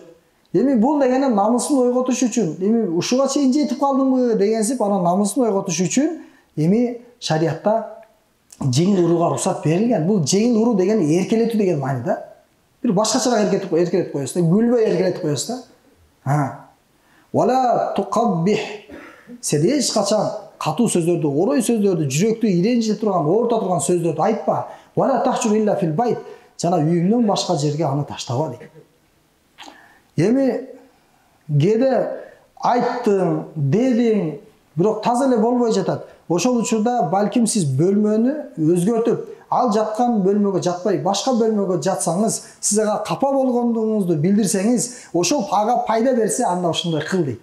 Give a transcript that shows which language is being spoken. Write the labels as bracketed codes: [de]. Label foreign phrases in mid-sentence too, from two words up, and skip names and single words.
[ky] Эми бул дегени намысын ойготуш үчүн, эми ушуга чейин жетип калдыңбы дегенсип, анан намысын ойготуш үчүн эми шариатта жеңил урууга уруксат берилген. Бул жеңил уруу дегени эркелетүү деген маани да. Бир башкачараак эркелетип коесуз да, гүлбөй эркелетип коесуз да. [ar] ولا تقبح. [ky] Сен эч качан катуу сөздөрдү, орой сөздөрдү, жүрөктү иренжите турган, оорута турган сөздөрдү айтпа. [ar] ولا تهجر إلا في البيت. [ky] Жана үйүңдөн башка жерге аны таштаба дейт. Эми кээде айттың, дедиң, бирок таза эле болбой жатат. Ошол учурда балким сиз бөлмөнү өзгөртүп, ал жаткан бөлмөгө жатпай, башка бөлмөгө жатсаңыз, сиз ага капа болгондугуңузду билдирсеңиз, ошол ага пайда берсе, анда ошондой кыл дейт.